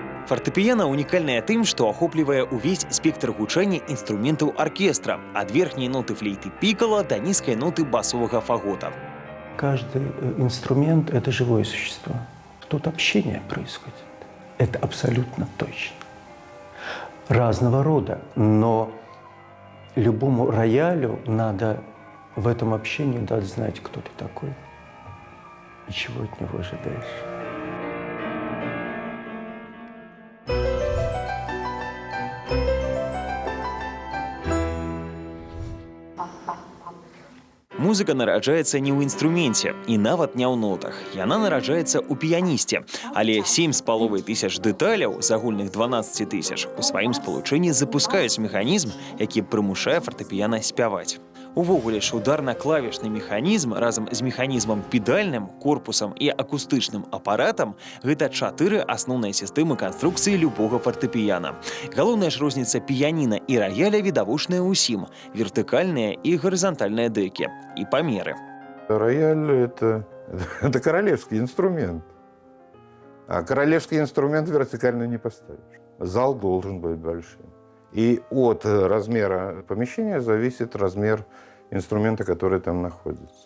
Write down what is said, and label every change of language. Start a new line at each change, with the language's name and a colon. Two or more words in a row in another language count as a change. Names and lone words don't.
Belarusian: Фартэпіяна унікальная тым, што ахоплівае ўвесь спектр гучання інструментаў аркестра, ад верхняй ноты флейты пікала да нізкай ноты басовага фагота.
Russian: Каждый инструмент – это живое существо. Тут общение происходит. Это абсолютно точно. Разного рода, но любому роялю надо в этом общении дать знать, кто ты такой и чего от него ожидаешь.
Belarusian: Музыка нараджаецца не ў інструменце і нават не ў нотах. Яна нараджаецца ў піянісце. Але 7,5 тысяч дэталяў з агульных 12 тысяч у сваім спалучэнні запускаюць механізм, які прымушае фартэпіяна спяваць. Увогуле ж ударна-клавішны механізм разам з механізмам педальным, корпусам і акустычным апаратам – гэта 4 асноўныя сістэмы канструкцыі любога фартэпіяна. Галоўная ж розніца піяніна і раяля відавочная ўсім – вертыкальныя і гарызантальныя дэкі і памеры.
Russian: Рояль – это королевский инструмент. А королевский инструмент вертикально не поставишь. Зал должен быть большим. И от размера помещения зависит размер инструмента, который там находится.